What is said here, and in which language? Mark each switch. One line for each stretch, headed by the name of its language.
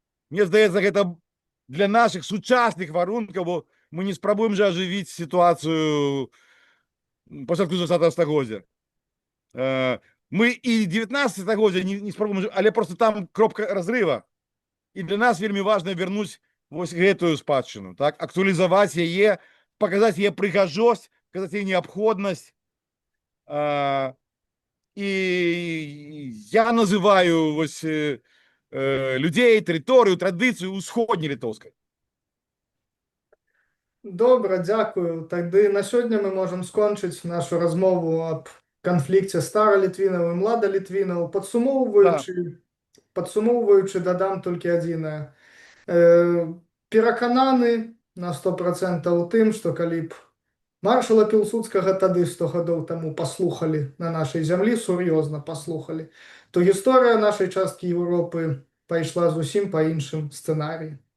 Belarusian: Мне здаецца, гэта для наших сучасных варункаў, бо мы не спрабуем же ажывіць сітуацыю пачатку 20 стагоддзя. Мы і 19 стагоддзя не спрабуем, але просто там кропка разрыва. І для нас вельмі важна вярнуць вось гэтую спадчыну, так, актуалізаваць яе, паказаць яе прыгажосць,
Russian: показать ей необходность.
Ukrainian: І я називаю ось людей, територію, традицію усходньо-литовською. Добре, дякую. Тоді на сьогодні ми можемо скончити нашу розмову об конфлікті Старолітвінів і Младолітвінів.
Belarusian: Да.
Ukrainian: Підсумовуючи, додам тільки одне.
Belarusian: Перакананы на 100% у тым, што калі б маршала Пілсудскага тады 100 гадоў таму паслухалі на нашай зямлі, сур'ёзна паслухалі, то гісторыя нашай часткі Еўропы пайшла зусім па іншым сцэнарыі.